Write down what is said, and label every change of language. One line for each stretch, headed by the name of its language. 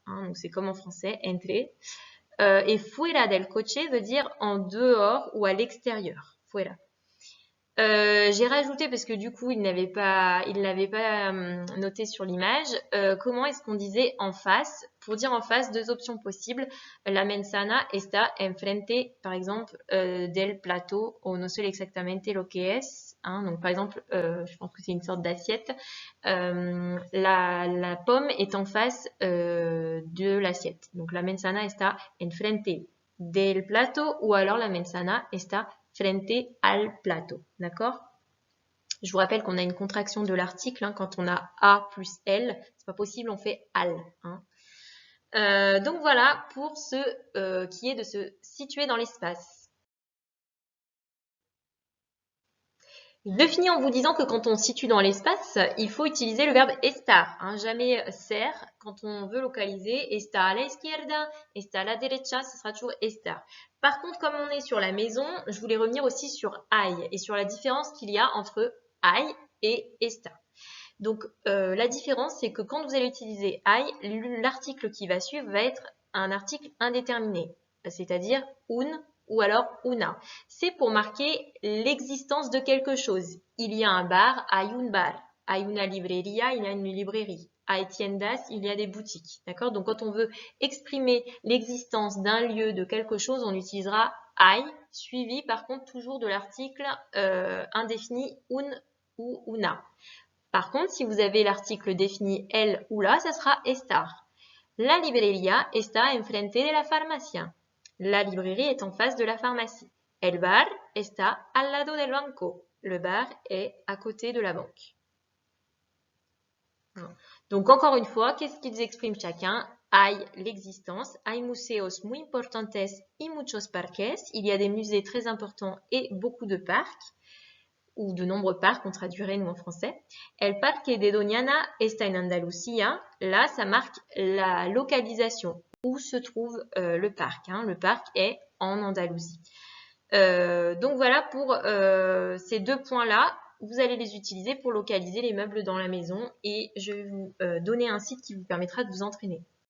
French: Donc c'est comme en français, entre. Et
Spanish: fuera del coche
French: veut dire en dehors ou à l'extérieur. Fuera. J'ai rajouté parce que du coup il l'avait pas noté sur l'image. Comment est-ce qu'on disait en face? Pour dire en face, deux options possibles.
Spanish: La manzana está enfrente,
French: par exemple,
Spanish: del plato, o no sé exactamente lo que es.
French: Donc par exemple, je pense que c'est une sorte d'assiette. La pomme est en face de l'assiette. Donc
Spanish: la manzana está enfrente del plato,
French: ou alors
Spanish: la manzana está frente al plato,
French: d'accord? Je vous rappelle qu'on a une contraction de l'article, quand on a A plus L, c'est pas possible, on fait al. Donc voilà pour ce qui est de se situer dans l'espace. Je finis en vous disant que quand on se situe dans l'espace, il faut utiliser le verbe estar, jamais ser. Quand on veut localiser,
Spanish: está a la izquierda, está a la derecha,
French: ce sera toujours estar. Par contre, comme on est sur la maison, je voulais revenir aussi sur hay et sur la différence qu'il y a entre hay et estar. Donc, la différence, c'est que quand vous allez utiliser hay, l'article qui va suivre va être un article indéterminé, c'est-à-dire un ou alors una. C'est pour marquer l'existence de quelque chose. Il y a un bar,
Spanish: hay un bar. Hay una librería,
French: il y a une librairie.
Spanish: Hay tiendas,
French: il y a des boutiques. D'accord? Donc, quand on veut exprimer l'existence d'un lieu, de quelque chose, on utilisera hay, suivi par contre toujours de l'article indéfini un ou una. Par contre, si vous avez l'article défini el ou la, ça sera estar.
Spanish: La librería está enfrente de la farmacia.
French: La librairie est en face de la pharmacie.
Spanish: El bar está al lado del banco.
French: Le bar est à côté de la banque. Donc, encore une fois, qu'est-ce qu'ils expriment chacun? Hay l'existence.
Spanish: Hay museos muy importantes y muchos parques.
French: Il y a des musées très importants et beaucoup de parcs, ou de nombreux parcs, on traduirait nous en français.
Spanish: El Parque de Doñana está en Andalucía.
French: Là, ça marque la localisation, où se trouve le parc. Le parc est en Andalousie. Donc voilà pour ces deux points-là. Vous allez les utiliser pour localiser les meubles dans la maison et je vais vous donner un site qui vous permettra de vous entraîner.